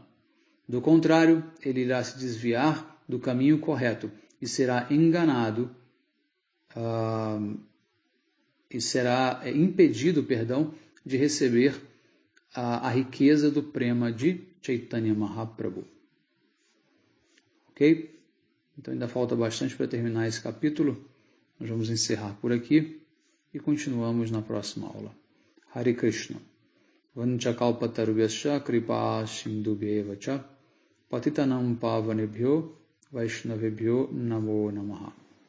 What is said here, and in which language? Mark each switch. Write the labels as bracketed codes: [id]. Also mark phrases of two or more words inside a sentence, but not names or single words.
[pt] Do contrário, ele irá se desviar do caminho correto e será enganado e será impedido, de receber a riqueza do prema de Chaitanya Mahaprabhu. Ok? Então ainda falta bastante para terminar esse capítulo. Nós vamos encerrar por aqui e continuamos na próxima aula. [sa] Hare Krishna. Vanchakalpatarvyascha kripa sindhubhyeva cha patitanam pavanebhyo vaishnavebhyo namo namaha.